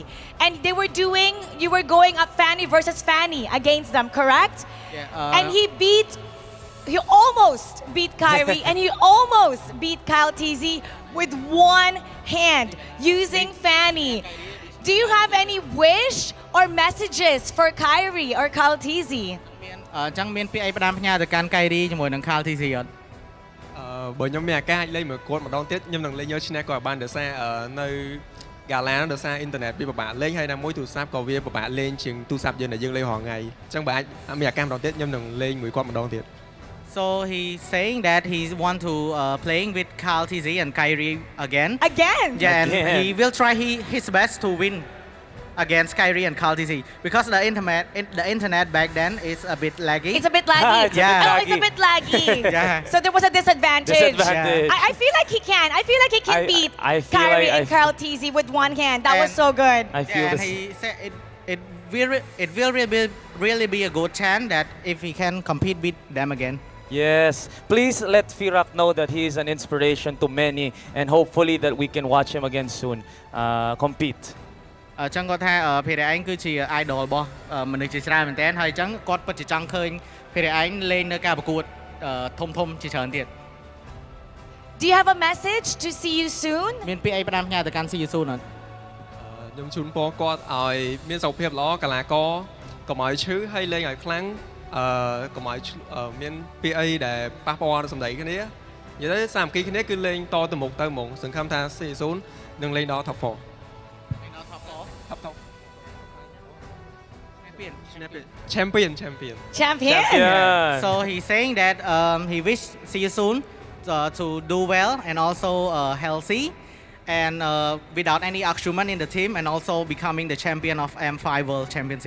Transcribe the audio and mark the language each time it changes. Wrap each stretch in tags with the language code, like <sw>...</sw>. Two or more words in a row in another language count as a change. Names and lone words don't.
<en>And you were going up Fanny versus Fanny against them, correct? Yeah. And he almost beat Kyrie and he almost beat Kyle Teasy with one hand using Fanny. Do you have any wish or messages for Kyrie or Kyle Teasy?</en> <km>ចឹងមានពាក្យអីផ្ដាំផ្ញើទៅកាន់ Kyrie ជាមួយនឹង Kyle Teasy អត់ បើខ្ញុំមានឱកាសលេងមួយគាត់ម្ដងទៀតខ្ញុំនឹងលេងយកឈ្នះគាត់បានដោយសារនៅ Gala ដោយសារអ៊ីនធឺណិតវាពិបាកលេងហើយណាមួយទូរស័ព្ទក៏វាពិបាកលេងជាងទូរស័ព្ទយើងដែលយើងលេងរាល់ថ្ងៃអញ្ចឹងបើអាចមានឱកាសម្ដងទៀតខ្ញុំនឹងលេងមួយគាត់ម្ដងទៀត</km> <en>So he's saying that he want to playing with Kyle Teasy and Kyrie again. Again? Yeah, and he will try his best to win against Kyrie and Kyle Teasy because the internet back then is a bit laggy. It's a bit laggy. It's a bit laggy. Yeah. So there was a disadvantage. Yeah. I feel like he can. I feel like he can beat Kyrie and Kyle Teasy with one hand. That was so good. And he said it will really be a good chance that if he can compete with them again. Yes, please let Firak know that he is an inspiration to many and hopefully that we can watch him again soon compete.</en> <km>ចឹងគាត់ថាភារៈឯងគឺជា idol របស់មនុស្សជាច្រើនមែនតើហើយចឹងគាត់ពិតជាចង់ឃើញភារៈឯងលេងនៅការប្រកួតធំជាច្រើនទៀត</km> <en>Do you have a message to see you soon?</en> <km>មានពាក្យអីផ្ដាំផ្ញើទៅកាន់ see you soon អត់ ខ្ញុំជូនពរគាត់ឲ្យមានសុខភាពល្អកីឡាករកុំឲ្យឈឺហើយលេងឲ្យខ្លាំងកុំឲ្យមានពាក្យអីដែលប៉ះពាល់សម្ដីគ្នានិយាយទៅសាមគ្គីគ្នាគឺលេងតទៅមុខសង្ឃឹមថា see you soon នឹងលេងដល់</km> <en>top 4 Champion. So he's saying that he wish see you soon to do well and also healthy and without any argument in the team and also becoming the champion of M5 World Championship.</en>